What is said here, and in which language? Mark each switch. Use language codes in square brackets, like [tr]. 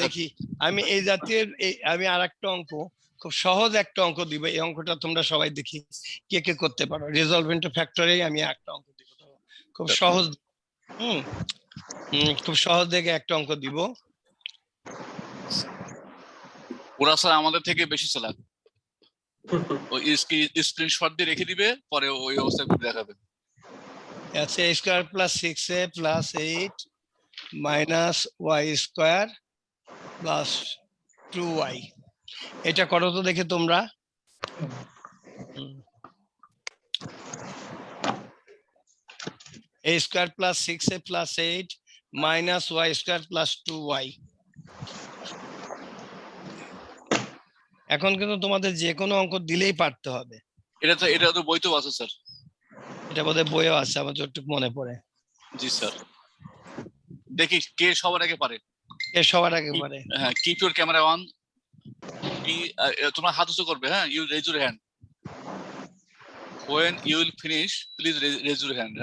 [bn] দেখি আমি এই জাতীয় আমি আরেকটা অঙ্ক, খুব সহজ একটা অঙ্ক দিব, এই অঙ্কটা তোমরা সবাই দেখি কে কে করতে পারো, রিজলভ ইনটু ফ্যাক্টরে আমি একটা অঙ্ক দিব, খুব সহজ। খুব সহজ দেখে একটা অঙ্ক দিব। ওরা স্যার আমাদের থেকে বেশি চালাক, ওই স্ক্রিনশট দিয়ে রেখে দিবে, পরে ওই অবস্থায় করে দেখাবে। আচ্ছা a square plus 6a plus 8 minus y square plus 2y, এটা করো তো দেখে তোমরা। a square plus 6a plus 8 minus y square plus 2y। এখন কিন্তু তোমাদের যে কোনো অঙ্ক দিলেই পারতে হবে, এটা তো বইতেও আছে স্যার। এটা বোধহয় বইও আছে আমার যতটুকু মনে পড়ে। জি স্যার, দেখি কে সবার আগে পারে। এ সবার আগে পারে। [en] হ্যাঁ, keep your camera on, [bn] তোমরা হাত উঁচু করবে, [en] হ্যাঁ, you raise your hand. when you will finish, please raise your hand.